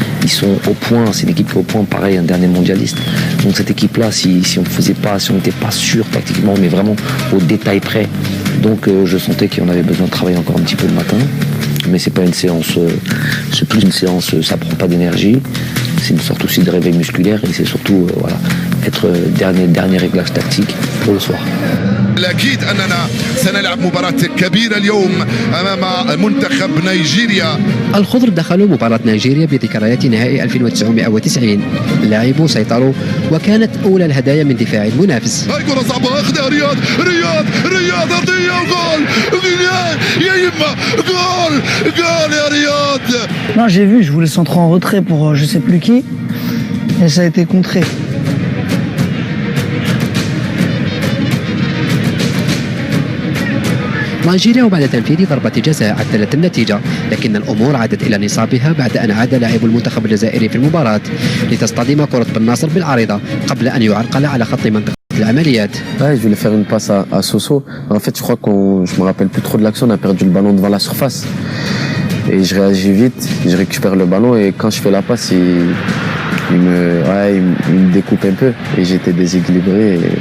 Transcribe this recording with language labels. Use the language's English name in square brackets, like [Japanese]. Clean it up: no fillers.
[French] Ils sont au point, c'est une équipe qui est au point, pareil, un dernier mondialiste. Donc cette équipe-là, si on n'était pas sûr tactiquement, mais vraiment au détail près, donc je sentais qu'on avait besoin de travailler encore un petit peu le matin. Mais c'est pas une séance, c'est plus une séance, ça prend pas d'énergie. C'est une sorte aussi de réveil musculaire et c'est surtout être dernier réglage tactique pour le soir. [Arabic] الأكيد أننا سنلعب مباراة كبيرة اليوم أمام منتخب نيجيريا. الخضر دخلوا مباراة نيجيريا بذكريات نهائي 1990. اللاعبون سيطروا وكانت أولى الهدايا من دفاع المنافس. هاي كرة صعبة أخذها رياض أرضية وجول يا يما جول يا رياض. [French] Non, j'ai vu, je voulais centrer en retrait pour je sais plus qui et ça a été contré. [Arabic] نيجيريا وبعد تنفيذ ضربة جزاء عدلت النتيجة، لكن الأمور عادت إلى نصابها بعد أن عاد لاعب المنتخب الجزائري في المباراة لتصطدم كرة بن ناصر بالعارضة قبل أن يعرقل على خط منطقة العمليات. [French] Ouais, je voulais faire une passe à Soso. En fait, je crois je me rappelle plus trop de l'action. On a perdu le ballon devant la surface. Et je réagis vite, je récupère le ballon et quand je fais la passe, il me découpe un peu et j'étais déséquilibré.